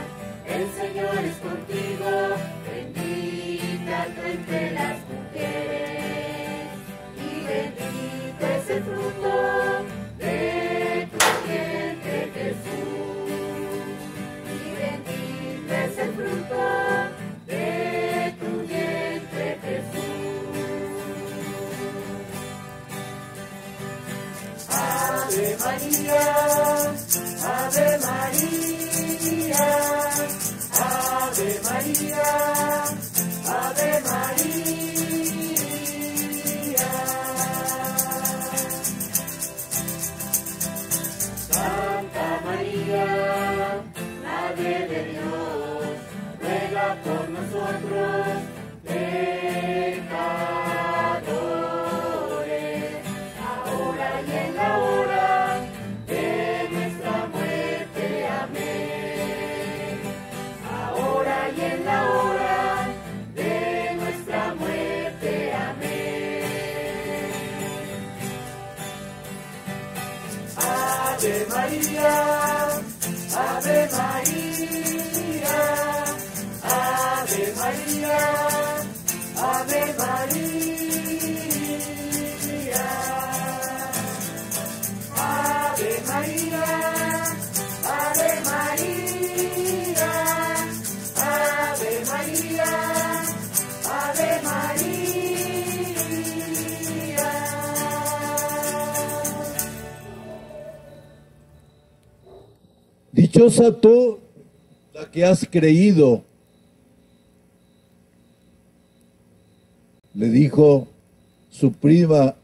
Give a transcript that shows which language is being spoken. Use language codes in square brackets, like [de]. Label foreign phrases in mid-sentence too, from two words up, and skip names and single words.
[es] el Señor es contigo, bendita tú entre las mujeres, y bendito es el fruto de tu vientre Jesús, y bendito es el fruto de tu vientre Jesús. Ave María, Ave María, Ave María, Ave María. Santa María, Madre de Dios, ruega por nosotros pecadores, ahora y en la hora de nuestra muerte. Amén. Ahora y en la hora de nuestra muerte. Amén. Ave María, Ave María, Ave María, Ave María, Ave María, Ave María, Ave María, Ave María. Dichosa tú, la que has creído, le dijo su prima